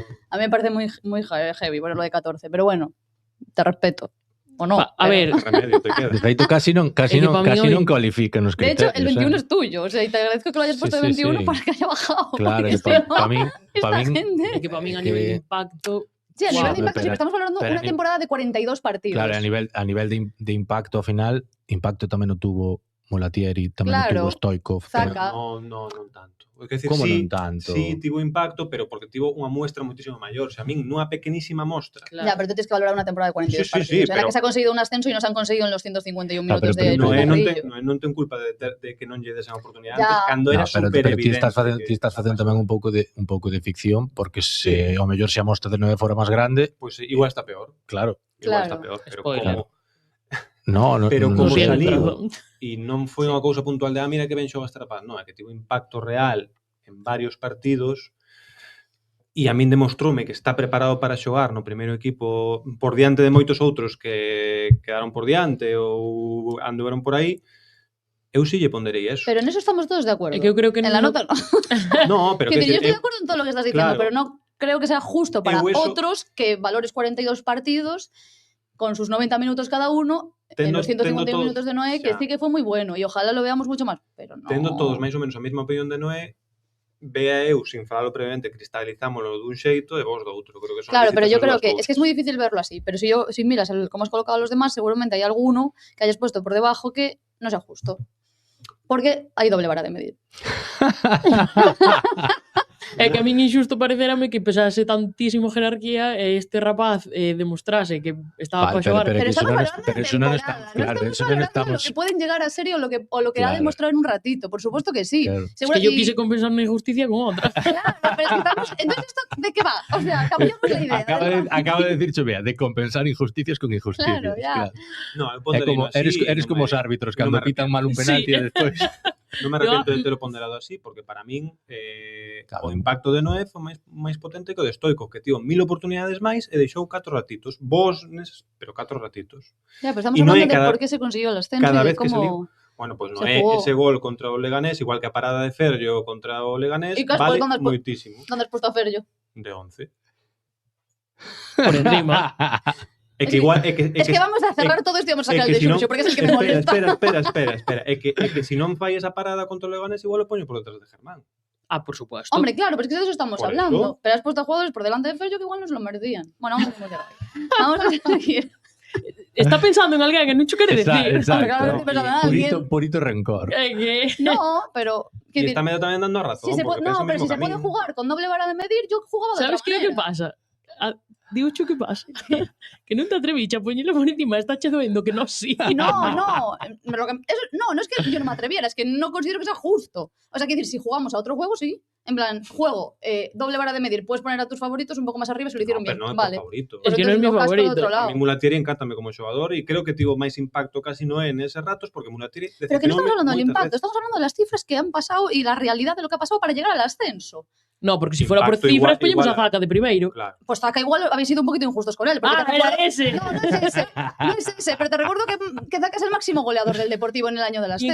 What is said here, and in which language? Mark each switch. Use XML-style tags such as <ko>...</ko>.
<es>A mí me parece muy heavy ponerlo de 14, pero bueno, te respeto. O no. A ver,</es> <gl>de feito casi non cualifican os criterios.</gl> <es>De hecho, el 21 es tuyo, o sea, y te agradezco que lo hayas puesto de 21 para que haya bajado.</es> <gl>Claro, que para min a nivel de impacto...</gl> <es>Sí, a nivel de impacto, sí, estamos hablando de una temporada de 42 partidos.</es> <gl>Claro, a nivel de impacto ao final, impacto tamén o tuvo Molatieri, tamén o tuvo Stoichkov. Non tanto. Como non tanto? Sí, tivo impacto, pero porque tivo unha muestra moitísimo maior. O sea, a min nunha pequenísima mostra. Claro.</gl> <es>Ya, pero tú tienes que valorar unha temporada de 42 partidos. En la que se ha conseguido un ascenso e non se han conseguido en los 151 minutos de Carrillo.</es> <gl>Non ten culpa de que non lle desen a oportunidade antes, cando era super evidente. Pero ti estás facendo tamén un pouco de ficción, porque se ao mellor se a mostra de 9 fora máis grande... Pois igual está peor. Claro. Igual está peor, pero como... pero como saliu e non foi unha cousa puntual de mira que ben xoga este rapaz, non, é que tivo impacto real en varios partidos e a min demostroume que está preparado para xogar no primeiro equipo por diante de moitos outros que quedaron por diante ou anduveron por aí. Eu sí lle ponderei eso.</gl> <es>Pero en eso estamos todos de acuerdo.</es> <gl>É que eu creo que</gl> <es>en la nota no. No, pero que yo estoy de acuerdo en todo lo que estás diciendo, pero no creo que sea justo para otros que valores 42 partidos con sus 90 minutos cada uno en los 151 minutos de Noé, que sí que fue muy bueno y ojalá lo veamos mucho más, pero no.</es> <gl>Tendo todos máis ou menos a mesma opinión de Noé, vea eu, sin falalo previamente, cristalizámoslo dun xeito e vos do outro. Creo que son</gl> <es>claro, pero yo creo que es que es muy difícil verlo así, pero si miras cómo has colocado a los demás, seguramente hay alguno que hayas puesto por debajo que no sea justo.</es> <gl>Porque hai doble vara de medir. É que a min injusto parecerame que pesase tantísimo jerarquía e este rapaz demostrase que estaba para xogar. Pero eso non estamos,</gl> <es>claro, eso non estamos. Lo que pueden llegar a ser o lo que ha demostrado en un ratito, por supuesto que sí. Claro. Es que yo quise compensar una injusticia con otra. Claro, pero es que estamos... Entonces, ¿esto de qué va? O sea, cambiamos la idea. Acaba de decir Chovea, de compensar injusticias con injusticias. Claro, ya. No,</es> <gl>eres como os árbitros cando pitan mal un penalti e despois... Non me arrepento de telo ponderado así, porque para min o impacto de Noé foi máis potente que o de Stoichkov, que tivo 1000 oportunidades máis e deixou 4 ratitos. Vos, pero 4 ratitos.</gl> <es>Ya, pero estamos hablando de por qué se consiguió el ascenso cada y de</es> <gl>vez que saliu. Bueno, pues Noé, ese gol contra o Leganés, igual que a parada de Ferllo contra o Leganés, vale moitísimo.</gl> <es>¿Dónde has puesto a Ferllo? De 11. Por encima.</es> <gl>É que igual é que vamos a cerrar todo isto e vamos a sacar el de Xurxo, porque é el que me molesta. Espera, é que se non fai esa parada contra o Leganés, igual o poño por detrás de Germán.</gl> <es>Ah, por supuesto. Hombre, claro, pero es que de eso estamos hablando. Pero has puesto a jugadores por delante de Ferllo que igual no se lo merecían. Bueno, vamos a seguir.</es> <gl>Está pensando en alguén que non cho quere decir.</gl> <es>Exacto. Purito rencor. No, pero...</es> <gl>E está medio tamén dando a razón.</gl> <es>No, pero si se puede jugar con doble vara de medir, yo jugaba de otra manera.</es> <gl>¿Sabes que pasa? Digo cho que pasa que non te atreviche a poñelo por encima, está che doendo que no sí.</gl> <es>No es que yo no me atreviera, es que no considero que sea justo. O sea, quiero decir, si jugamos a otro juego, sí. En plan, juego, doble vara de medir, puedes poner a tus favoritos un pouco máis arriba se lo hicieron bien.</es> <gl>Pero non é vale. favorito. Es que non é mi favorito. A mí Mulatieri encántame como xogador e creo que tivo máis impacto casi Noé en eses ratos porque Mulatieri...</gl> <es>Pero que non estamos hablando del impacto, estamos hablando de las cifras que han pasado y la realidad de lo que ha pasado para llegar al ascenso. No, porque si fuera por cifras,</es> <gl>poñemos a Zaca de primeiro.</gl> <es>Claro. Pues Zaca igual habéis sido un poquito injustos con él. Era ese. No es ese, pero te recuerdo que Zaca es el máximo goleador del Deportivo en el año del ascenso.</es>